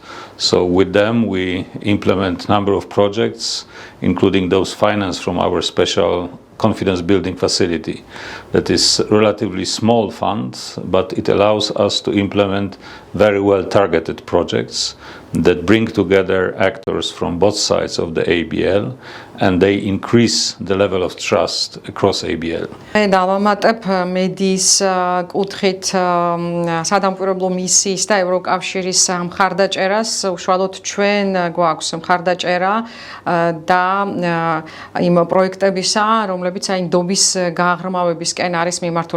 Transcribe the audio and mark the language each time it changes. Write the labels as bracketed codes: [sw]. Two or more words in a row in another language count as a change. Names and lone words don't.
[en] So with them we implement a number of projects, including those financed from our special confidence building facility that is relatively small fund, but it allows us to implement very well targeted projects that bring together actors from both sides of the ABL, and they increase the level of trust across ABL. [ka] დავამატებ მედიის კუთხით სადამკვირვებლო მისიის და ევროკავშირის მხარდაჭერას. უშუალოდ ჩვენ გვაქვს მხარდაჭერა და იმ პროექტებისა, რომლებიც აი ნდობის გაღრმავებისკენ არის მიმართული.